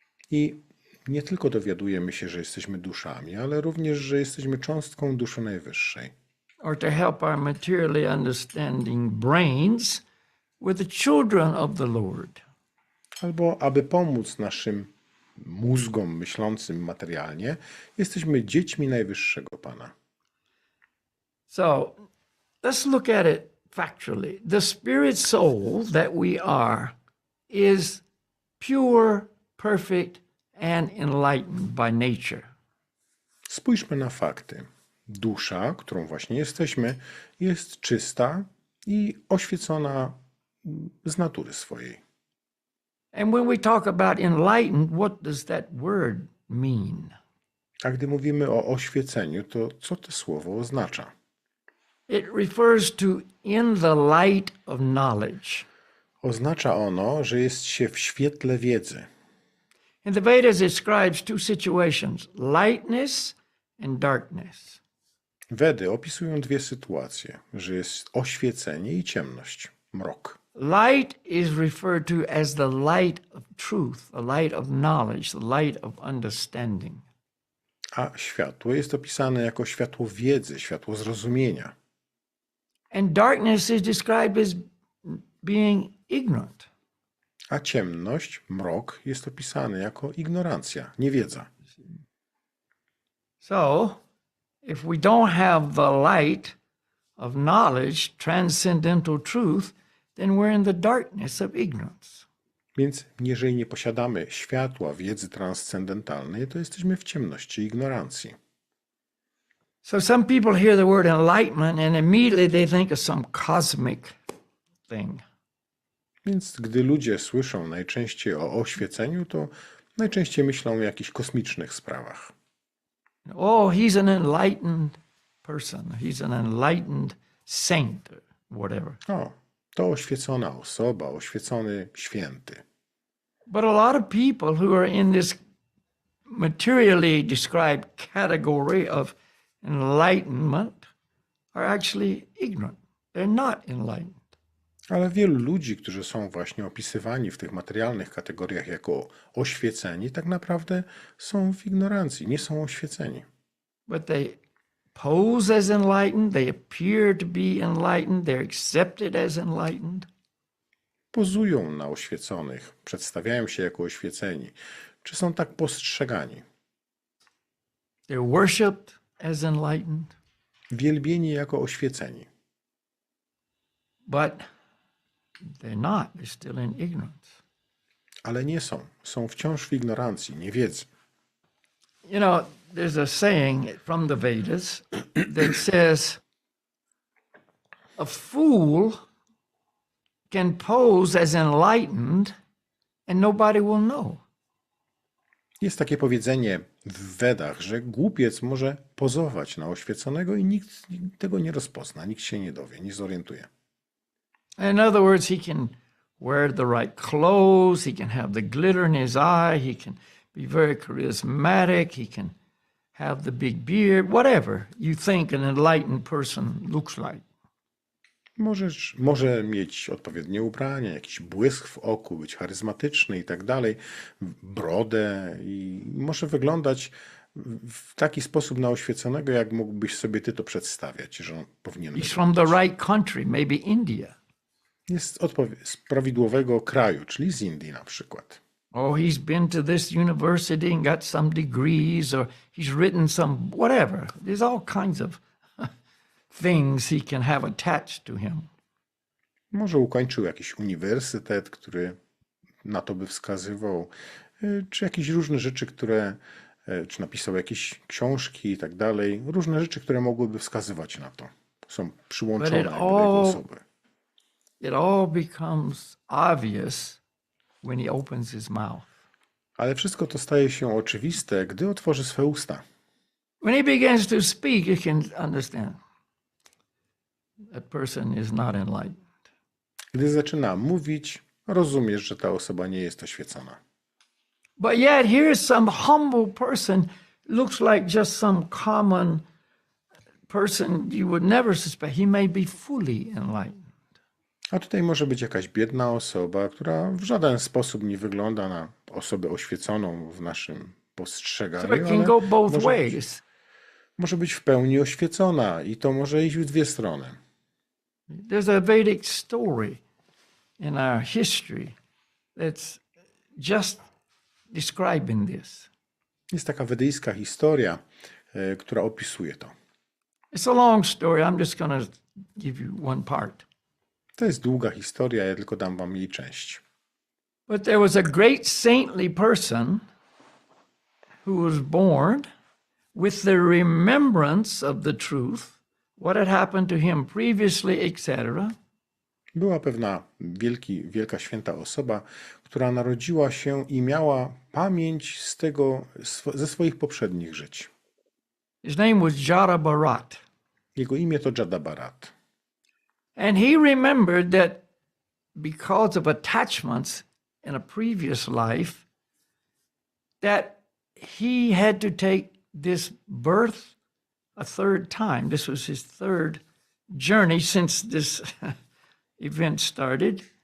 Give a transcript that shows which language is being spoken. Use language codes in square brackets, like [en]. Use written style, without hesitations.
[pl] I nie tylko dowiadujemy się, że jesteśmy duszami, ale również, że jesteśmy cząstką duszy najwyższej. [en] Or to help our materially understanding brains, we're the children of the Lord. [pl] Albo aby pomóc naszym mózgom myślącym materialnie, jesteśmy dziećmi najwyższego Pana. [en] So let's look at it factually. The spirit soul that we are is pure, perfect, and enlightened by nature. [pl] Spójrzmy na fakty. Dusza, którą właśnie jesteśmy, jest czysta i oświecona z natury swojej. [en] And when we talk about enlightened, what does that word mean? [pl] A gdy mówimy o oświeceniu, to co to słowo oznacza? [en] It refers to in the light of knowledge. [pl] Oznacza ono, że jest się w świetle wiedzy. [en] In the Vedas, it describes two situations, lightness and darkness. [pl] Wedy opisują dwie sytuacje, że jest oświecenie i ciemność, mrok. [en] Light is referred to as the light of truth, the light of knowledge, the light of understanding. [pl] A światło jest opisane jako światło wiedzy, światło zrozumienia. [en] And darkness is described as being ignorant. [pl] A ciemność, mrok, jest opisany jako ignorancja, niewiedza. [en] So, if we don't have the light of knowledge, transcendental truth, then we're in the darkness of ignorance. [pl] Więc jeżeli nie posiadamy światła, wiedzy transcendentalnej, to jesteśmy w ciemności i ignorancji. [en] So some people hear the word enlightenment and immediately they think of some cosmic thing. [pl] Więc gdy ludzie słyszą najczęściej o oświeceniu, to najczęściej myślą o jakichś kosmicznych sprawach. [en] Oh, he's an enlightened person. He's an enlightened saint or whatever. [pl] O, to oświecona osoba, oświecony święty. [en] But a lot of people who are in this materially described category of enlightenment are actually ignorant. They're not enlightened. [pl] Ale wielu ludzi, którzy są właśnie opisywani w tych materialnych kategoriach jako oświeceni, tak naprawdę są w ignorancji, nie są oświeceni. [en] But they pose as enlightened, they appear to be enlightened, they're accepted as enlightened. [pl] Pozują na oświeconych, przedstawiają się jako oświeceni, czy są tak postrzegani. [en] They're worshipped as enlightened. [pl] Wielbieni jako oświeceni. [en] But they're not. They're still in ignorance. [pl] Ale nie są. Są wciąż w ignorancji, niewiedzy. [en] You know, there's a saying from the Vedas that says, a fool can pose as enlightened and nobody will know. [pl] Jest takie powiedzenie w Wedach, że głupiec może pozować na oświeconego i nikt tego nie rozpozna, nikt się nie dowie, nie zorientuje. [en] In other words, he can wear the right clothes, he can have the glitter in his eye, he can be very charismatic, he can have the big beard, whatever you think an enlightened person looks like. [pl] Może mieć odpowiednie ubrania, jakiś błysk w oku, być charyzmatyczny i tak dalej, brodę i może wyglądać w taki sposób na oświeconego, jak mógłbyś sobie ty to przedstawiać, że on powinien [en] He's [pl] być. [en] from the right country, maybe India. [pl] Jest z prawidłowego kraju, czyli z Indii na przykład. [en] Oh, he's been to this university and got some degrees, or he's written some whatever. There's all kinds of things he can have attached to him. [pl] Może ukończył jakiś uniwersytet, który na to by wskazywał, czy jakieś różne rzeczy, czy napisał jakieś książki i tak dalej. Różne rzeczy, które mogłyby wskazywać na to. Są przyłączone do jego osoby. [en] It all becomes obvious when he opens his mouth. [pl] Ale wszystko to staje się oczywiste, gdy otworzy swe usta. [en] When he begins to speak, you can understand that person is not enlightened. [pl] Gdy zaczyna mówić, rozumiesz, że ta osoba nie jest oświecona. [en] But yet here's some humble person, looks like just some common person you would never suspect. He may be fully enlightened. [pl] A tutaj może być jakaś biedna osoba, która w żaden sposób nie wygląda na osobę oświeconą w naszym [en] So [pl] postrzeganiu, [en] it can [pl] ale [en] go both [pl] może [en] ways. [pl] może być w pełni oświecona i to może iść w dwie strony. [en] There's a Vedic story in our history that's just describing this. [pl] Jest taka wedyjska historia, która opisuje to. [en] It's a long story. I'm just going to give you one part. [pl] To jest długa historia, ja tylko dam wam jej część. [en] But there was a great saintly person who was born with the remembrance of the truth, what had happened to him previously, etc. [pl] Była pewna wielka święta osoba, która narodziła się i miała pamięć ze swoich poprzednich żyć. [en] His name was Jarabarat. [pl] Jego imię to Jadabarat. [en] And he remembered that because of attachments in a previous life, that he had to take this birth a third time. This was his third journey since this event started.